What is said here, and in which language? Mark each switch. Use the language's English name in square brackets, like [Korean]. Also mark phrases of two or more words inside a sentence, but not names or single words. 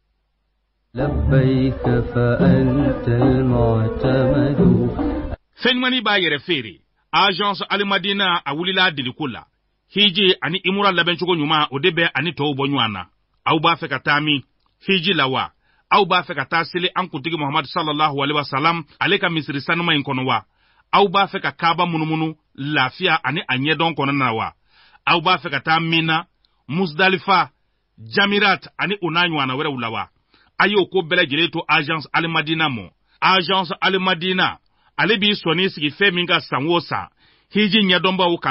[Arabic] لبيك فأنت المعتمد. [Bambara] Fɛnɲumani b'a yɛrɛ feere agence Alimadina a wulila deliko la hiji ani imura labɛncogo ɲuman o de bɛ ani tɔw bɔ ɲɔgɔn na aw b'a fɛ ka taa min hiji la wa aw b'a fɛ ka taa seli an kuntigi Muhammad [Arabic] صلى الله عليه وسلم [Bambara] ale ka misiri sanuma in kɔnɔ wa aw b'a fɛ ka kaaba munumunu lafiya ani a ɲɛdɔn kɔnɔna na wa aw b'a fɛ ka taa Mina Musdalifa Jamirat ani o n'a ɲɔgɔnna wɛrɛw la wa a y'o ko bɛɛ lajɛlen to agence Alimadina mɔ agence Alimadina ale b'i sɔnni sigi fɛn min ka san o san hiji ɲɛdɔnbaw ka